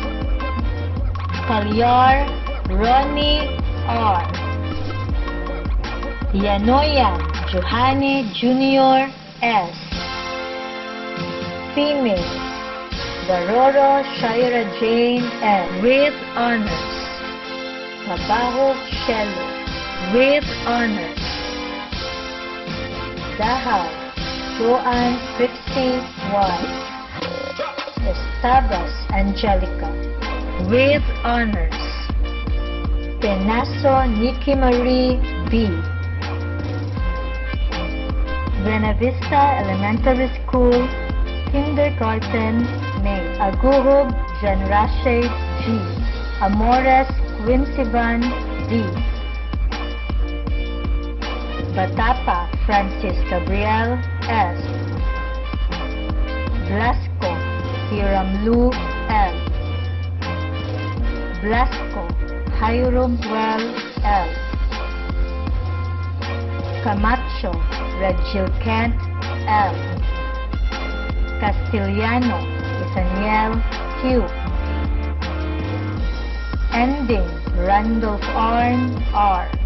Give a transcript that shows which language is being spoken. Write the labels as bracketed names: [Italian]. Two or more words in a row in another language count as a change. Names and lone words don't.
[English] Palyar Ronnie R. Yanoya Johanne Jr. S. Female Daroro Shaira Jane M. with honors. Trabajo Shelo with honors. Dahal Joanne Trixie Y. Estabas Angelica with honors. Penaso Nikki Marie B. Buena Vista Elementary School Kindergarten May. Aguhub Jan Rashid G. Amores Quincy-Van D. Batapa Francis Gabriel S. Blasco Hiram Lu L. Blasco Hiram Well L. Camacho Regil Kent L. Castillano Isaniel Q. Ending Randolph Arn R.